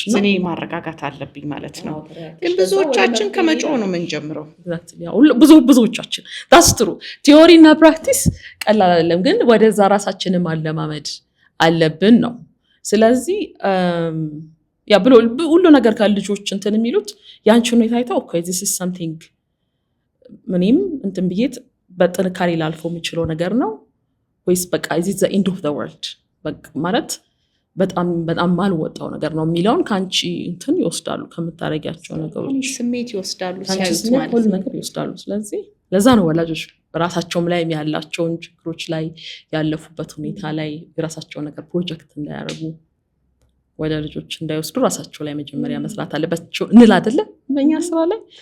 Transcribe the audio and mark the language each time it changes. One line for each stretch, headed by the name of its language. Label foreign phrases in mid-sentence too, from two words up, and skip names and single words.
Amharic: እኔ ማረጋጋት አለብኝ ማለት ነው። ግን ብዙዎቻችን ከመጮህ ነው የምንጀምረው። ብዙዎቻችን
English: the theory
Amharic: እና ፕራክቲስ ቀላል አይደለም፣ ግን ወደዛ ራሳችንን ማለማመድ አለብን ነው። ስለዚህ ብሎ ሁሉ ነገር ከልጆች እንትን የሚሉት ያንቺ ሁኔታ አይተው
English: this is something
Amharic: ምንም እንትን ብዬት በጥንካሬ ላልፈው የሚችለው ነገር ነው ወይስ በቃ
English: is it the end of the world
Amharic: በቃ ማለት በጣም ማልወጣው ነገር ነው የሚለውን ከአንቺ እንትን ይወስዳሉ፣ ከምታረጊያቸው ነገሮች ስሜት ይወስዳሉ፣ ሲያዩት ሁሉ ነገር ይወስዳሉ። ስለዚህ ለዛ ነው ወላጆች ራሳቸውም ላይ ያላቸውን ችግሮች ላይ ያለፉበት ሁኔታ ላይ የራሳቸው ነገር ፕሮጀክት እንዳያደርጉ ወደ ልጆች እንዳይወስዱ ራሳቸው ላይ መጀመሪያ መስራት አለባቸው እንል አይደለ በእኛ ስራ ላይ።